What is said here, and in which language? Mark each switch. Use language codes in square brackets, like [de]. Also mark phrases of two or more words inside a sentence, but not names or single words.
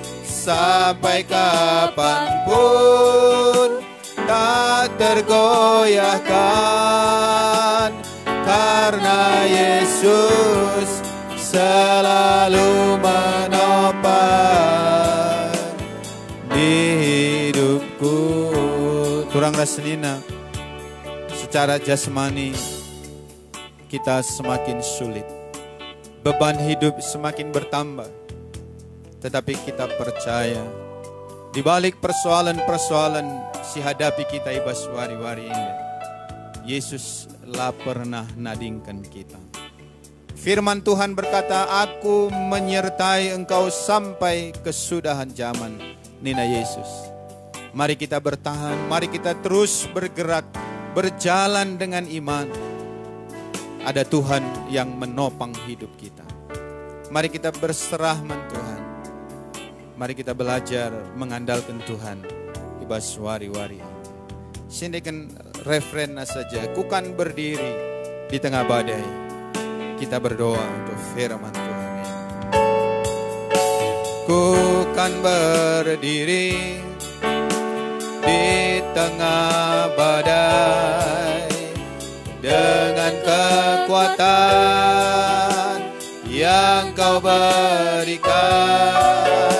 [id] Sampai kapanpun tak tergoyahkan, karena Yesus selalu menopang di hidupku. [btx] Turang rasenina, [id] secara jasmani kita semakin sulit, beban hidup semakin bertambah. Tetapi kita percaya di balik persoalan-persoalan si hadapi kita [btx] ibas wari-wari [id] ini, Yesus lah pernah nadingkan kita. Firman Tuhan berkata, aku menyertai engkau sampai kesudahan zaman. Nina Yesus, mari kita bertahan, mari kita terus bergerak, berjalan dengan iman. Ada Tuhan yang menopang hidup kita. Mari kita berserah men Tuhan. Mari kita belajar mengandalkan Tuhan [btx] ibas wari-wari. [id] Sindikan referen saja, ku kan berdiri di tengah badai. Kita berdoa untuk firman Tuhan ini. Ku kan berdiri di tengah badai dengan kekuatan yang Kau berikan.